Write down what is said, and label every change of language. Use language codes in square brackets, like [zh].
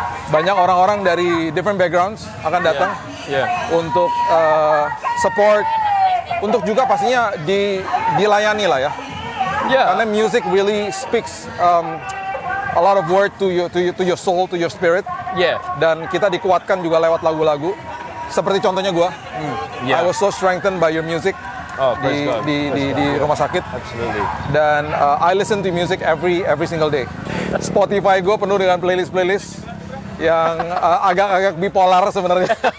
[id] Banyak orang-orang dari [en] different backgrounds [id] akan datang untuk support, untuk juga pastinya dilayani lah ya. [en] Karena music really speaks a lot of word to your soul, to your spirit. [id] Dan kita dikuatkan juga lewat lagu-lagu. Seperti contohnya gue, [en] I was so strengthened by your music [id] di rumah sakit. [en] Absolutely. Dan I listen to music every single day. [id] Spotify gue penuh dengan playlist yang agak-agak bipolar sebenarnya.